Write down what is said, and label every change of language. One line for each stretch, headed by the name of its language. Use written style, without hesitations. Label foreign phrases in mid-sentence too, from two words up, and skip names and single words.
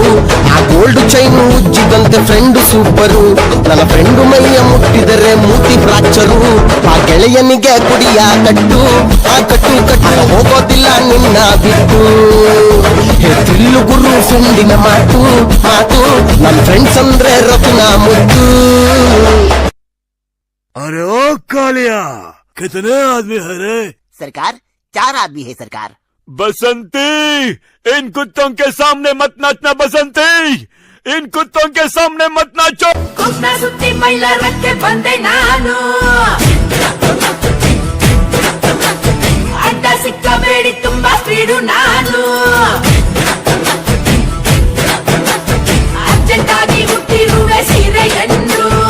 Kannada: ಆ
English: gold chain
Kannada: ಉಜ್ಜಿದಂತೆ
English: friend super,
Kannada: ನನ್ನ ಫ್ರೆಂಡ್ ಮೈಯ ಮುಟ್ಟಿದರೆ ಮೂತಿ ಫ್ರಾಕ್ಚರು. ಆ ಗೆಳೆಯನಿಗೆ ಕುಡಿಯ ಕಟ್ಟು, ಆ ಕಟ್ಟು ಕಟ್ಟು ಹೋಗೋದಿಲ್ಲ ನಿನ್ನ ಬಿಟ್ಟು. ತಿಲ್ಲು ಗುರು ಫ್ರೆಂಡಿನ ಮಾತು ಮಾತು, ನನ್ನ ಫ್ರೆಂಡ್ಸ್ ಅಂದ್ರೆ ರತ್ನ ಮುದ್ದು.
Hindi: अरे ओ कालिया, कितने आदमी है रे? सरकार 4 आदमी है सरकार. बसंती, इन कुत्तों के सामने मत नाचना बसंती, इन कुत्तों के सामने मत नाचो.
Kannada: ಕುಕ್ನ ಸುತ್ತಿ ಮೈಲಾರಕ್ಕೆ ಬಂದೆ ನಾನು, ಅಡ್ಡ ಸಿಕ್ಕಬೇಡಿ ತುಂಬಾ ಸ್ಪೀಡು ನಾನು, ಅರ್ಜೆಂಟಾಗಿ ಹುಟ್ಟಿರುವೆ ಸೀರೆಯನ್ನು.